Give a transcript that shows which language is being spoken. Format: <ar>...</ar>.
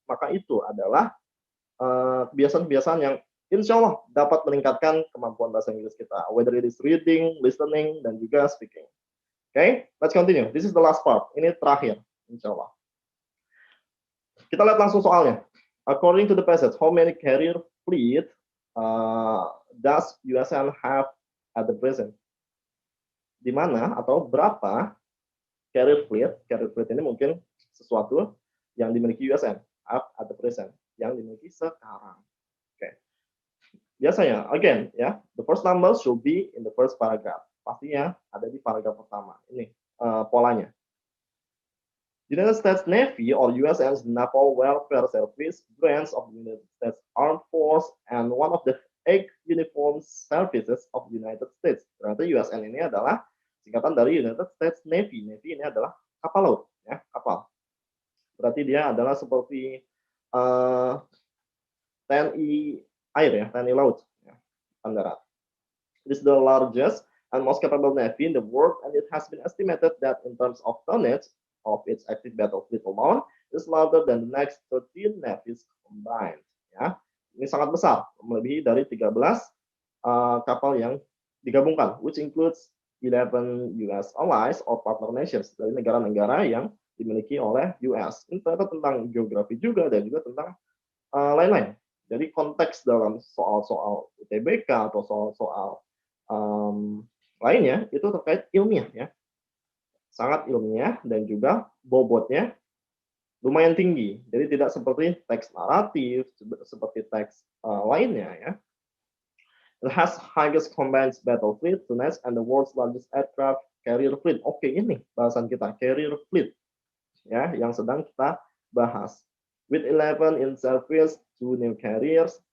<id>Maka itu adalah kebiasaan-kebiasaan yang insya Allah dapat meningkatkan kemampuan bahasa Inggris kita,</id> <en>whether it is reading, listening,</en> <id>dan juga speaking.</id> <en>Okay, let's continue. This is the last part.</en> <id>Ini terakhir, insya Allah. Kita lihat langsung soalnya.</id> <en>According to the passage, how many carrier fleet does USN have at the present?</en> <id>Di mana atau berapa carrier fleet? Carrier fleet ini mungkin sesuatu yang dimiliki USN</id> <en>at the present,</en> <id>yang dimiliki sekarang. Okay.</id> <en>Biasanya, again, ya, the first number should be in the first paragraph.</en> <id>Pastinya ada di paragraf pertama. Ini polanya.</id> <en>United States Navy or USN's Naval Welfare Service, branch of the United States Armed Force, and one of the 8 uniformed services of the United States.</en> <id>Ternyata USN ini adalah singkatan dari United States Navy. Navy ini adalah kapal laut, ya, kapal. Berarti dia adalah seperti TNI air, ya, TNI laut, ya, darat.</id> <en>It is the largest and most capable navy in the world, and it has been estimated that in terms of tonnage of its active battle fleet alone is larger than the next 13 navies combined.</en> <id>Ya, ini sangat besar, melebihi dari 13 kapal yang digabungkan,</id> <en>which includes 11 US allies or partner nations,</en> <id>dari negara-negara yang dimiliki oleh US. Ini ternyata tentang geografi juga dan juga tentang lain-lain. Jadi konteks dalam soal-soal UTBK atau soal-soal lainnya itu terkait ilmiah, ya. Sangat ilmiah dan juga bobotnya lumayan tinggi. Jadi tidak seperti teks naratif, seperti teks lainnya, ya.</id> <en>It has highest combined battle fleet, tonnage, and the world's largest aircraft carrier fleet.</en> <id>Oke, ini bahasan kita, carrier fleet, ya, yang sedang kita bahas.</id> <en>With 11 in service, 2 new carriers.</en>